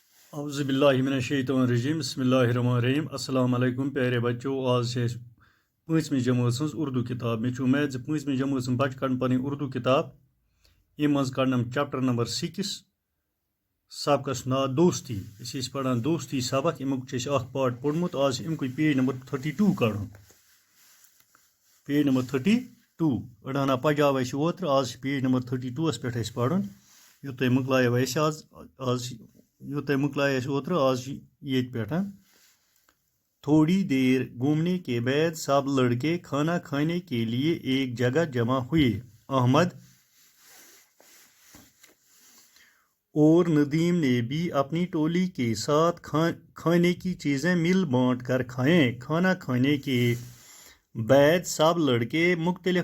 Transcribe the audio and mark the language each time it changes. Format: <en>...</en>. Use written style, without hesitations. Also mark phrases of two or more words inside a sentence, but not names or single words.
<ar>اعوذ باللہ من الشیطان الرجیم بسم اللہ الرحمن الرحیم السلام علیکم</ar> <ur>پیارے بچو آج سے پانچمی جماعت سن اردو کتاب میں امید پانچمی</ur> <ks>جماعت سن بچ کڑ پن اردو کتاب یم مز کڑنم چیپٹر نمبر 6 سبقس نا دوستی اس پڑھان دوستی سبق امیک اخ پارٹ پوڑمت آج امک پیج نمبر 32 کڑن پیج نمبر 32 اڑانا پجاو اس اوتر آج پیج نمبر 32 پہ پڑھن یوتہ مکلایو اس آج یوتہ مکلائے اس اوتر آج یہ پہ</ks> <ur>تھوڑی دیر گھومنے کے بعد سب لڑکے کھانا کھانے کے لیے ایک جگہ جمع ہوئے احمد اور ندیم نے بھی اپنی ٹولی کے ساتھ کھانے کی چیزیں مل بانٹ کر کھائیں کھانا کھانے کے بعد سب لڑکے مختلف</ur>